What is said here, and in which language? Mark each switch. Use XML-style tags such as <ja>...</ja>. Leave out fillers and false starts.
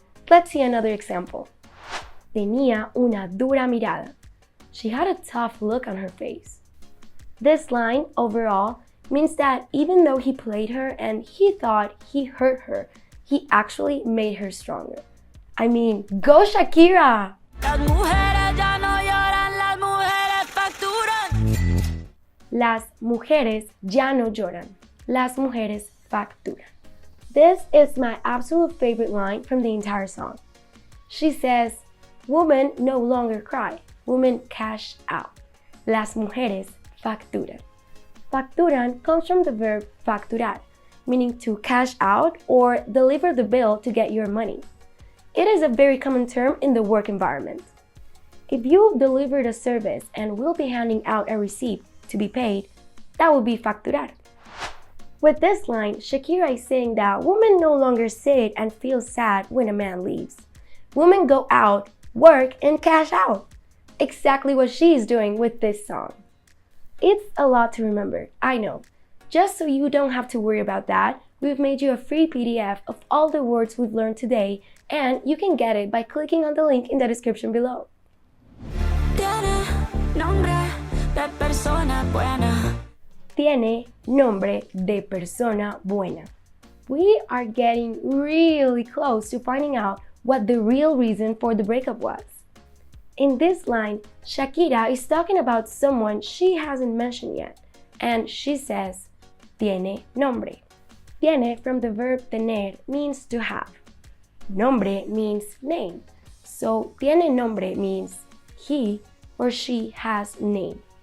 <en>Let's see another example.</en> <es>Tenía una dura mirada.</es> <en>She had a tough look on her face. This line, overall, means that even though he played her and he thought he hurt her, he actually made her stronger. I mean, go Shakira!</en> <es>Las mujeres ya no lloran, las mujeres facturan. Las mujeres ya no lloran. Las mujeres facturan.</es> <en>This is my absolute favorite line from the entire song. She says, women no longer cry, women cash out.</en> <es>Las mujeres facturan.</es> <en>Facturan comes from the verb facturar, meaning to cash out or deliver the bill to get your money. It is a very common term in the work environment. If you've delivered a service and will be handing out a receipt to be paid, that would be facturar. With this line, Shakira is saying that women no longer sit and feel sad when a man leaves. Women go out, work, and cash out. Exactly what she is doing with this song. It's a lot to remember, I know. Just so you don't have to worry about that, we've made you a free PDF of all the words we've learned today, and you can get it by clicking on the link in the description below.</en> <es>Tiene nombre de persona buena. Tiene nombre de persona buena.</es> <en>We are getting really close to finding out what the real reason for the breakup was. In this line, Shakira is talking about someone she hasn't mentioned yet, and she says,</en> <es>tiene nombre.</es> <en>Tiene from the verb tener means to have. Nombre means name, so</en> <es>tiene nombre</es> <en>means he or she has name.</en>